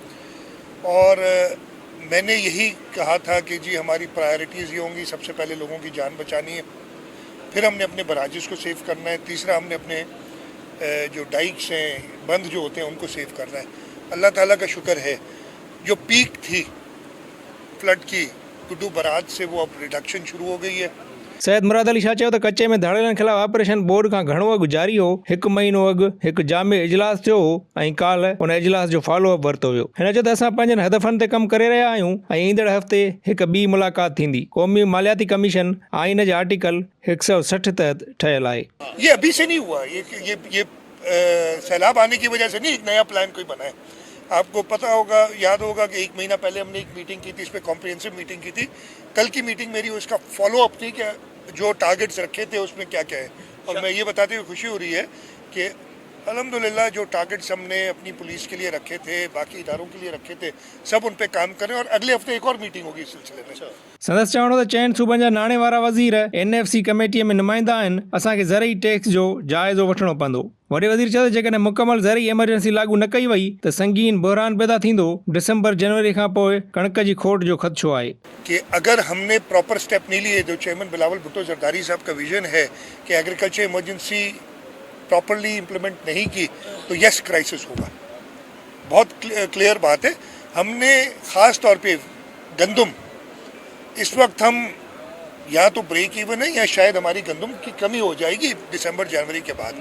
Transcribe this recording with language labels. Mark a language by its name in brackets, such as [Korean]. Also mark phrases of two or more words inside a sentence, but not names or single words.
[Urdu] اور میں نے یہی کہا تھا کہ جی ہماری پرائیورٹیز یہ ہوں گی، سب سے پہلے لوگوں کی جان بچانی ہے، پھر ہم نے اپنے بیراجز کو سیو کرنا ہے، تیسرا ہم نے اپنے جو ڈائکس ہیں، بند جو ہوتے ہیں، ان کو سیو کرنا ہے. اللہ تعالیٰ کا شکر ہے جو پیک تھی فلڈ کی گڈو بیراج سے، وہ اب ریڈکشن شروع ہو گئی ہے. [Sindhi] सैयद मुराद अली शाह चयो त कचे में धाड़ेलनि ख़िलाफ़ ऑपरेशन बोर्ड खां घणो अॻु जारी हो। 1 महीनो अॻु हिकु जामे इजलास थियो हो ऐं काल्ह उन इजलास जो फॉलोअप वरितो वियो। हिन चयो त असां पंहिंजनि हदफ़नि ते कमु करे रहिया आहियूं ऐं ईंदड़ हफ़्ते हिकु ॿी मुलाक़ात थींदी। क़ौमी मालियाती कमीशन आइन जे आर्टिकल 160 तहत ठहियल आहे। [Urdu] یہ ابھی سے نہیں ہوا، یہ سیلاب آنے کی وجہ سے نہیں، ایک نیا پلان کوئی بنا ہے. آپ کو پتا ہوگا، یاد ہوگا کہ 1 مہینہ پہلے ہم نے ایک میٹنگ کی تھی، اس پر [English] comprehensive meeting [Urdu] کی تھی. کل کی میٹنگ میری اس کا فالو اپ تھی کہ جو ٹارگٹس رکھے تھے اس میں کیا کیا ہے. اور میں یہ بتاتے ہوئے خوشی ہو رہی ہے کہ الحمدللہ جو ٹارگٹس ہم نے اپنی پولیس کے لیے رکھے تھے، باقی اداروں کے لیے رکھے تھے، سب ان پے کام کریں. اور اگلے ہفتے ایک اور میٹنگ ہوگی اس سلسلے میں. [Sindhi] संदसि चवणो त चइनि सूबनि जा नाणे वारा वज़ीर NFC कमेटीअ में नुमाइंदा आहिनि। असांखे ज़रई टैक्स जो जाइज़ो वठणो पवंदो। वॾे वज़ीर चयो त जेकॾहिं मुकमल ज़रई एमरजेंसी लागू न कई वई त संगीन बहरान पैदा थींदो। दिसंबर जनवरी खां पोइ कणक जी खोट जो ख़दशो आहे [Urdu] کہ اگر ہم نے [English] proper step [Urdu] نہیں لیے، جو چیئرمین بلاول بھٹو زرداری صاحب کا وژن ہے کہ [English] agriculture emergency properly implement [Urdu] نہیں کی، تو [English] yes crisis [Urdu] ہوگا. بہت کلیئر بات ہے. ہم نے خاص طور پے گندم، اس وقت ہم یا تو [English] break even [Urdu] ہے یا شاید ہماری گندم کی کمی ہو جائے گی دسمبر جنوری کے بعد.